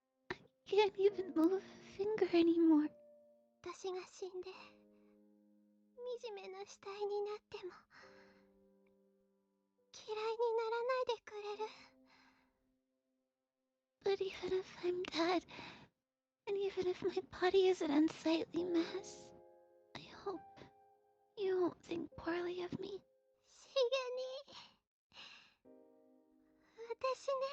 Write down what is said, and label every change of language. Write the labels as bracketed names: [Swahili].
[English] I can't even move a finger anymore. [Japanese] 私が死んで惨めな死体になっても嫌いにならないでくれる。 [English] But even if I'm dead, and even if my body is an unsightly mess, I hope you won't think poorly of me. [Japanese] しげに。私ね。